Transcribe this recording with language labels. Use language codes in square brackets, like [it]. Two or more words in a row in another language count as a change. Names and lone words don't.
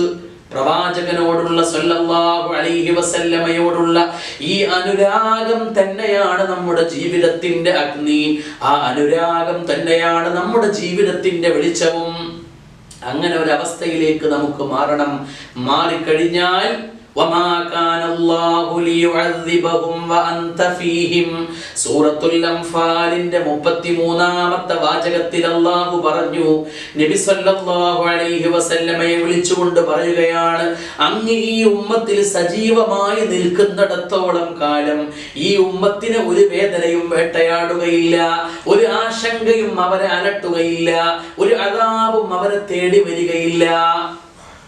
[ml] പ്രവാചകനോടുള്ള [ar] صلى الله عليه وسلم [ml] ഈ അനുരാഗം തന്നെയാണ് നമ്മുടെ ജീവിതത്തിന്റെ അഗ്നി. ആ അനുരാഗം തന്നെയാണ് നമ്മുടെ ജീവിതത്തിന്റെ വെളിച്ചവും. അങ്ങനെ ഒരു അവസ്ഥയിലേക്ക് നമുക്ക് മാറണം. [ar] മാറിക്കഴിഞ്ഞാൽ وما كان الله ليعذبهم وأنت فيهم സൂറത്തുൽ അൻഫാലിന്റെ [ml] 33ാമത്തെ വാചകത്തിൽ അല്ലാഹു പറഞ്ഞു, നബി [ar] صلى الله عليه وسلم [ml] വിളിച്ചുകൊണ്ട് പറയുകയാണ്, അങ്ങ് ഈ ഉമ്മത്തിൽ സജീവമായി നിൽക്കുന്നിടത്തോളം കാലം ഈ ഉമ്മത്തിന് ഒരു വേദനയും വേട്ടയാടുകയില്ല, ഒരു ആശങ്കയും അവരെ അലട്ടുകയില്ല, ഒരു അദാബും അവരെ തേടി വരികയില്ല.